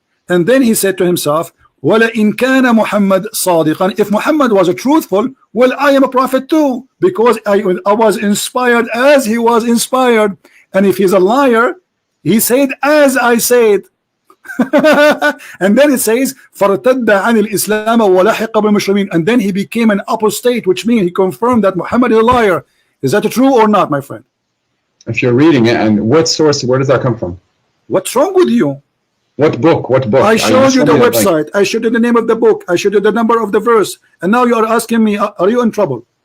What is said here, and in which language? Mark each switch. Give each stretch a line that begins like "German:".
English: And then he said to himself,
Arabic: وَلَئِنْ كَانَ مُحَمَّدٌ صَادِقًا.
English: If Muhammad was a truthful, well, I am a prophet too, because I was inspired as he was inspired. And if he's a liar, he said as I said. And then it says
Arabic: فَارْتَدَّ عَنِ الْإِسْلَامَ وَلَحِقَ بِالْمُسْلِمِينَ.
English: And then he became an apostate, which means he confirmed that Muhammad is a liar. Is that true or not, my friend? If you're reading it, and what source, where does that come from? What's wrong with you? What book? I showed you the website. I showed you the name of the book. I showed you the number of the verse. And now you are asking me, are you in trouble?